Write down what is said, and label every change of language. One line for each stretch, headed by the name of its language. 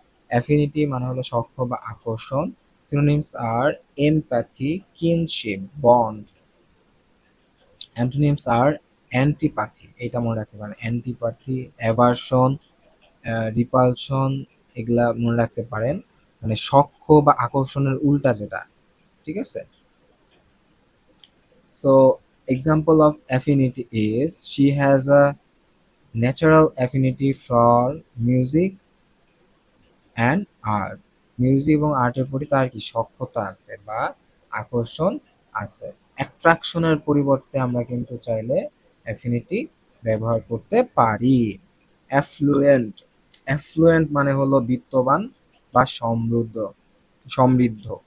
Bangla: Affinity মানে হলো সখ্য বা আকর্ষণ।
English: Synonyms are empathy, kinship, bond. Antonyms are antipathy,
Bangla: এটা মনে রাখতে পারেন। অ্যান্টিপ্যাথি, অ্যাভারশন, রিপালশন, এগুলা মনে রাখতে পারেন, মানে সখ্য বা আকর্ষণের উল্টা যেটা, ঠিক আছে?
English: So, example of affinity is she has a natural affinity for music and art.
Bangla: Music এবং আর্টের প্রতি তার কি সক্ষতা আছে বা আকর্ষণ আছে। অ্যাট্রাকশনের পরিবর্তে আমরা কিন্তু চাইলে অ্যাফিনিটি ব্যবহার করতে পারি। অ্যাফ্লুয়েন্ট, অ্যাফ্লুয়েন্ট মানে হলো বিত্তবান বা সমৃদ্ধ, সমৃদ্ধ।